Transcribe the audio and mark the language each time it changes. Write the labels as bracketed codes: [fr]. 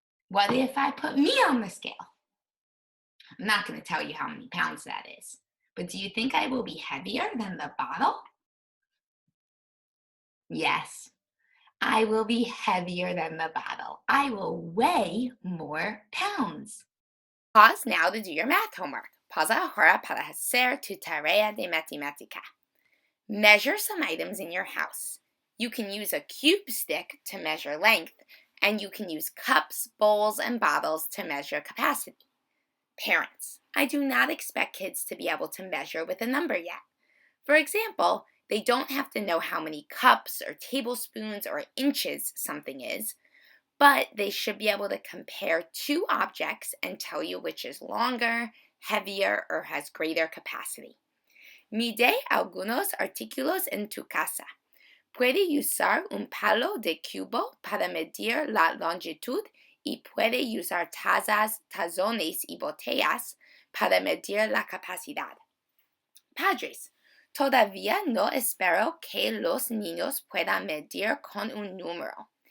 [en] What if I put me on the scale? I'm not going to tell you how many pounds that is, but do you think I will be heavier than the bottle? Yes, I will be heavier than the bottle. I will weigh more pounds. Pause now to do your math homework. [es] Pausa ahora para hacer tu tarea de matemática. [en] Measure some items in your house. You can use a cube stick to measure length, and you can use cups, bowls, and bottles to measure capacity. Parents, I do not expect kids to be able to measure with a number yet. For example, they don't have to know how many cups or tablespoons or inches something is, but they should be able to compare two objects and tell you which is longer, heavier, or has greater capacity. [es] Mide algunos artículos en tu casa. Puede usar un palo de cubo para medir la longitud y puede usar tazas, tazones y botellas para medir la capacidad. Padres, todavía no espero que los niños puedan medir con un número.